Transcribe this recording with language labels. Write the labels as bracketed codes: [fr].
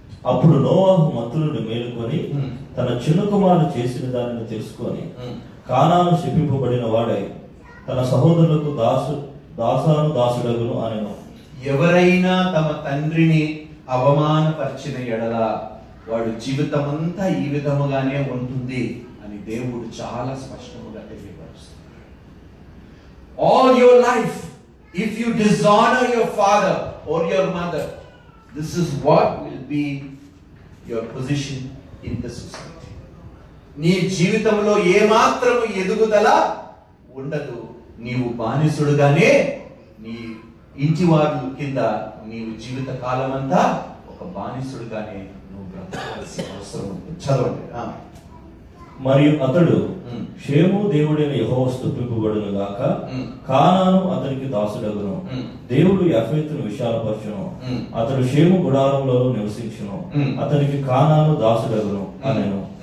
[te] అప్పుడు నోవాహు మంత్రులను మేలుకొని తన చిన్న కుమారుడు చేసిన దానిని తెలుసుకొని కానాను శపింపబడిన వాడై తన సహోదరులకు దాసుడగును అనెను. ఎవరైనా తమ తండ్రిని అవమానపరిచిన ఎడల వాడు జీవితమంతా ఈ విధముగానే ఉంటుంది అని దేవుడు చాలా స్పష్టంగా తెలియపరుస్తున్నాడు. [en] All your life, if you dishonor your father or your mother, this is what will be your position in the society. [te] నీ జీవితంలో ఏ మాత్రము ఎదుగుదల ఉండదు. నీవు బానిసుడుగానే నీ ఇంటి వారి కింద నీవు జీవిత కాలం అంతా ఒక బానిసుడుగానే నువ్వు బ్రతకవలసిన అవసరం ఉంటుంది. చదవండి. మరియు అతడు షేము దేవుడైన యెహోవా స్తుతింపబడును గాక, కానాను అతనికి దాసుడగును, దేవుడు యాఫెతును విశాలపరచును, అతడు షేము గుడారంలో నివసించును, అతనికి కానాను దాసుడగును అనెను.